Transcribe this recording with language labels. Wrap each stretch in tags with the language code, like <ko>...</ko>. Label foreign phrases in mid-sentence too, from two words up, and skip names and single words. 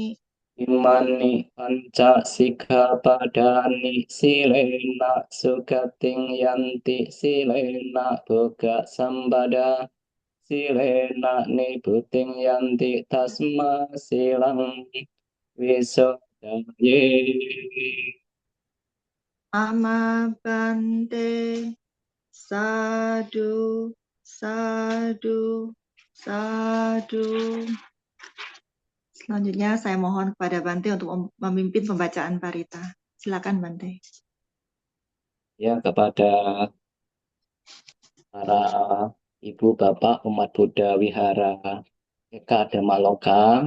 <pi>Imani panca sikkhapadani silena sugating yanti silena boga sambada silena nibbutting yanti tasma silang wisodaye. Amabante Sadu, sadu, sadu.</pi> <id>Selanjutnya saya mohon kepada Bante untuk memimpin pembacaan parita. Silakan Bante. Ya, kepada para ibu bapak umat Buddha wihara Eka Dhamaloka.</id>